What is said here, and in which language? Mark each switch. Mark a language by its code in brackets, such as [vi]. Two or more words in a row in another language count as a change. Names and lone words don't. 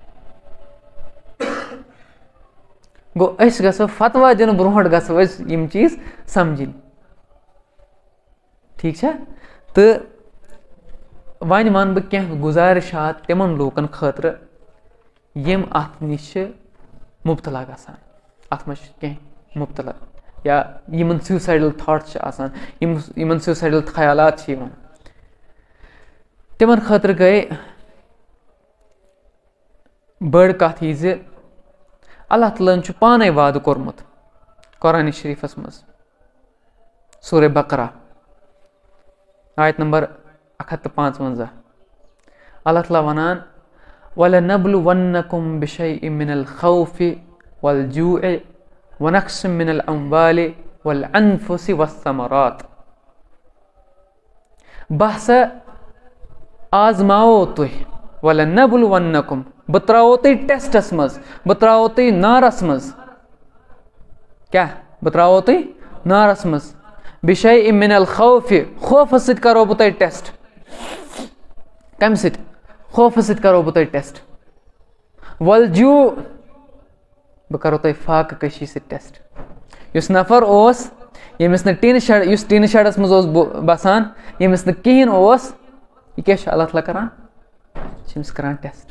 [ks] گوٚو أسۍ گژھو فتوا دِنہٕ برونٛٹھ گژھو أسۍ یِم چیٖز سَمجِنۍ ٹھیٖک چھا تہٕ وۄنۍ وَنہٕ بہٕ کینٛہہ گُزٲرِشات تِمَن لوٗکَن خٲطرٕ یِم اَتھ نِش چھِ مُبتلا گژھان اَتھ منٛز چھِ کینٛہہ مُبتلا یا یِمَن [en] suicidal thoughts [ks] چھِ آسان یِمَن سیوٗسایڈَل خیالات چھِ یِوان تِمَن خٲطرٕ گٔے بٔڑ کَتھ یہِ زِ اللہ تعالیٰ ہَن چھُ پانَے وعدٕ کوٚرمُت قرآنِ شریٖفَس منٛز سورہ بقرہ آیت نمبر 155 اللہ تعالیٰ وَنان [ar] وَلَنَبْلُوَنَّكُمْ بِشَيْءٍ مِّنَ الْخَوْفِ وَالْجُوعِ وَنَقْصٍ مِّنَ الْأَمْوَالِ وَالْأَنفُسِ وَالثَّمَرَاتِ [ks] بہٕ ہسا آزماوو تُہۍ وَلَنَبْلُوَنَّكُمْ بہٕ ترٛاوو تُہۍ ٹٮ۪سٹَس منٛز بہٕ ترٛاوو تُہۍ نارَس منٛز کیٛاہ بہٕ ترٛاوو تُہۍ نارَس منٛز [ar] بِشَيْءٍ مِّنَ الْخَوْفِ [ks] خوفَس سۭتۍ کَرو بہٕ تۄہہِ ٹٮ۪سٹ کَمہِ سۭتۍ خوفَس سۭتۍ کَرو بہٕ تۄہہِ ٹٮ۪سٹ وَالجوٗع بہٕ کَرو تۄہہِ فاقہٕ کٔشی سۭتۍ ٹٮ۪سٹ یُس نفر اوس ییٚمِس نہٕ یُس ٹیٖنہٕ شَڈَس منٛز اوس بَسان ییٚمِس نہٕ کِہیٖنۍ اوس یہِ کیٛاہ چھُ اللہ تعالیٰ کَران یہِ چھِ أمِس کَران ٹٮ۪سٹ